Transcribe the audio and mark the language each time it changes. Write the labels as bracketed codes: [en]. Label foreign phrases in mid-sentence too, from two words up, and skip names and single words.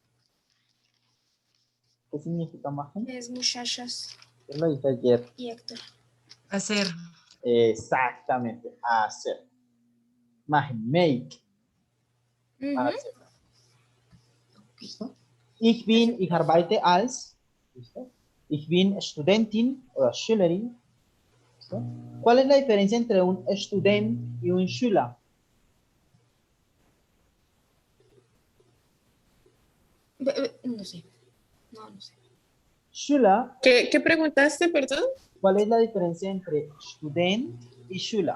[es] ¿Qué significa Machen? Es muchachos Yo lo dije ayer. y Héctor? Hacer. Exactamente, hacer. Machen, make. Hacer. ¿Listo? [de] Ich arbeite als. ¿Listo? Ich bin Studentin oder Schülerin. [es] ¿Listo? ¿Cuál es la diferencia entre un Student y un Schüler? No sé. No sé. Schüler. ¿Qué preguntaste, perdón? ¿Cuál es la diferencia entre Student y Schüler?